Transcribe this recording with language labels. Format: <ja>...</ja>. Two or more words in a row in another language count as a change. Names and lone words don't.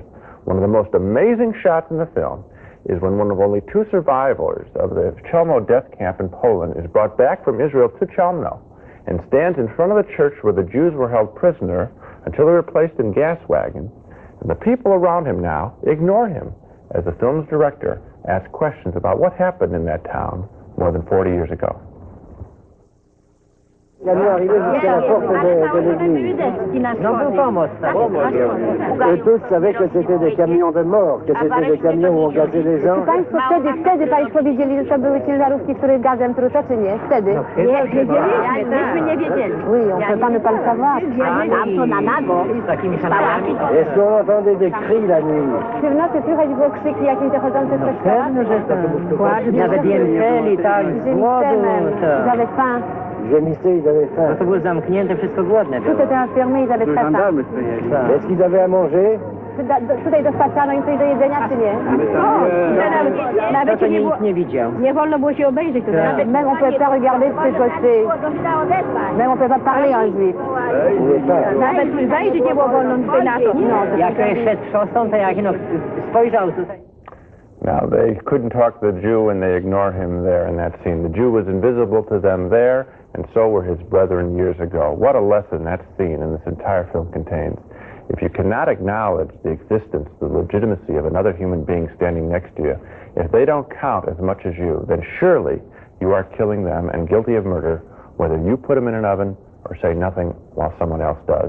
<en>One of the most amazing shots in the film is when one of only 2 survivors of the Chelmno death camp in Poland is brought back from Israel to Chelmno and stands in front of the church where the Jews were held prisoner until they were placed in gas wagons. And the people around him now ignore him as the film's director asks questions about what happened in that town more than 40 years ago.</en> <fr>Camion arrivé jusqu'à la porte de l'église. J'entends pas, moi, ça. Eux tous savaient que c'était des camions de mort, que c'était des camions où on gazait les gens.</fr> <pl>Państwo wtedy Państwo wiedzieli, że to były ciężarówki, które gazem truto, czy nie? Wtedy? Nie, myśmy nie wiedzieli.</pl> <fr>Oui, on peut pas ne pas le savoir.</fr> <pl>Tam to na nago. Z takimi szalami.</pl> <fr>Est-ce qu'on entendait des cris la nuit?</fr> <pl>Czy w nocy słychać było krzyki jakieś dochodzące z kościoła? Pewno, że tak. Nawet jęczeli, tak, z głodu.</pl> <fr>Ils avaient faim. Gémissaient, ils avaient faim.</fr> <pl>To było zamknięte, wszystko głodne było.</pl> <fr>Tout était enfermé, ils avaient très faim. Est-ce qu'ils avaient à manger?</fr> <pl>Tutaj dostarczano im coś do jedzenia, czy nie? Nawet nikt nie widział. Nie wolno było się obejrzeć tutaj.</pl> <fr>Même on peut pas regarder de ce côté. Même on peut pas parler en juif.</fr> <pl>Nawet wejrzeć nie było wolno tutaj na to. Jak szedł szosą, to jak spojrzał tutaj.</pl> <en>Now, they couldn't talk to the Jew, and they ignore him there in that scene. The Jew was invisible to them there, and so were his brethren years ago. What a lesson that scene and this entire film contains. If you cannot acknowledge the existence, the legitimacy of another human being standing next to you, if they don't count as much as you, then surely you are killing them and guilty of murder, whether you put them in an oven or say nothing while someone else does.</en>